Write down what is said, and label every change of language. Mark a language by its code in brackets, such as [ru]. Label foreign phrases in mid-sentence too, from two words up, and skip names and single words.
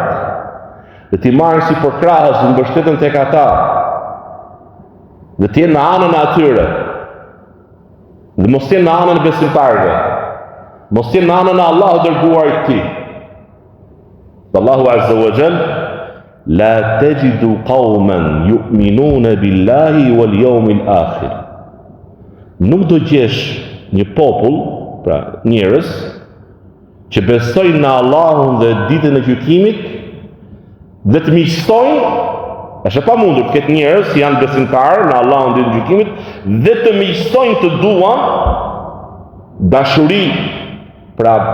[sq] Dhe ti marrin si për krahës dhe mbështeten tek ata, dhe ti jenë në anën e atyre, dhe mos jenë në anën e besimtarëve, mos jenë në anën e Allahu dërguari i tij. [ar] الله عز وجل لا تجد قوما يؤمنون بالله واليوم الآخر. [sq] Nuk do gjesh një popull, pra njerëz, që besojnë në Allahun dhe ditën e gjykimit dhe të miqësojnë, është e pamundur të ketë njerëz që janë besimtarë në Allahun ditën e gjykimit dhe të miqësojnë, të duan dashuri, pra